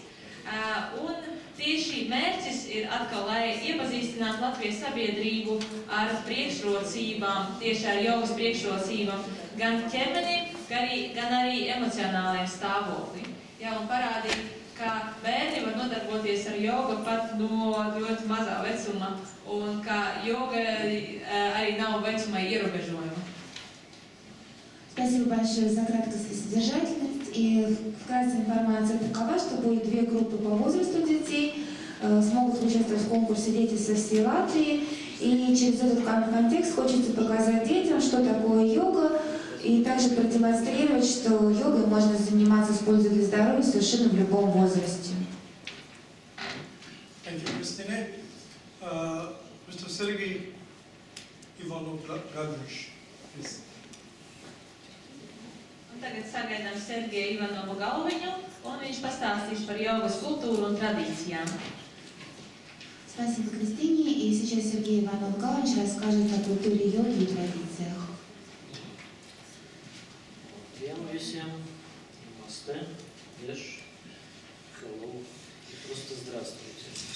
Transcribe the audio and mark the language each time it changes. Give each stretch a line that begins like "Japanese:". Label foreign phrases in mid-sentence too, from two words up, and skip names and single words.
Latvian: Un tieši mērķis ir atkal, lai iepazīstinātu Latvijas sabiedrību ar priekšrocībām, tieši ar jogas priekšrocībām, gan ķermenim, gan arī emocionālajiem stāvoklim. Ja, un parādīt, ka bērni var nodarboties ar jogu pat no ļoti mazā vecuma, un ka joga arī nav vecuma ierobežojuma.
Russian: Спасибо большое за краткость и содержательность. И вкратце информация такова, что будет 2 группы по возрасту детей. Смогут участвовать в конкурсе дети со всей Латвии. И через этот контекст хочется показать детям, что такое йога, и также продемонстрировать, что йогой можно заниматься с пользой для здоровья совершенно в любом возрасте.
English: Thank you, Christine. Mr. Sergey Ivanov-Gagnish, please.
Latvian: Tagad sagaidām Sergeju Ivanovu galviņu, un viņš pastāstīs par jogas kultūru un tradīcijām.
Russian: Спасибо, Кристине. И сейчас Сергей Иванов-Галович расскажет о культуре йоги и традициях. Прием всем, намасте, еш, hello и просто здравствуйте.